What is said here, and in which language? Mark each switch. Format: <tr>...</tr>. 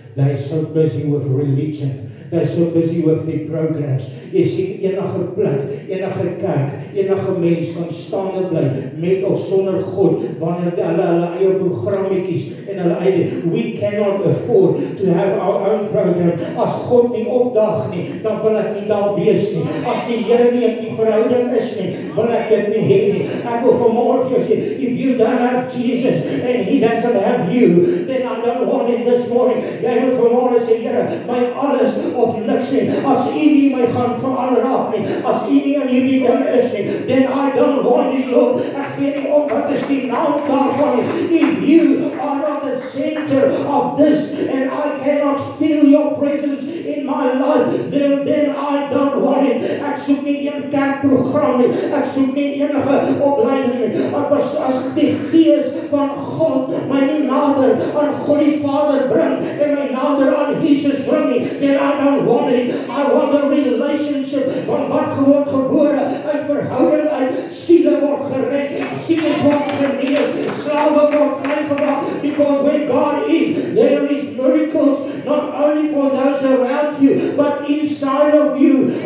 <en>They're so busy with religion. They're so busy with their programs.</en> <af>Jy sien enige plek, enige kerk, enige mens kan staande bly met of sonder God wanneer hulle eie programmetjies en hulle eie.</af> <en>We cannot afford to have our own program.</en> <af>As God nie opdag nie, dan wil ek nie daar wees nie. As die Here nie in die verhouding is nie, wil ek dit nie hê nie. Ek wil vanmôre vir jou sê,</af> <en>if you don't have Jesus and He doesn't have you, then I don't want it this morning.</en> <af>Jy moet vanmôre sê, Here, my alles of niks nie. As U nie my gaan verander raak nie, as U nie in hierdie ding is nie,</af> <en>then I don't want it, Lord.</en> <af>Ek gee nie om wat is die naam daarvan nie.</af> <en>If you are not the center of this and I cannot feel your presence in my life, then I don't want it.</en> <af>Ek soek nie een kerkprogram nie. Ek soek nie enige opleiding nie. As die Gees van God my nie nader aan God die Vader bring en my nader aan Jesus bring nie,</af> <en>then I don't want it. I want a relationship.</en> <af>Want wat word gebore uit verhouding uit, siele word gered, siele word genees, slawe word vrygemaak,</af> <en>because when God is, there is miracles, not only for those around you, but inside of you.</en>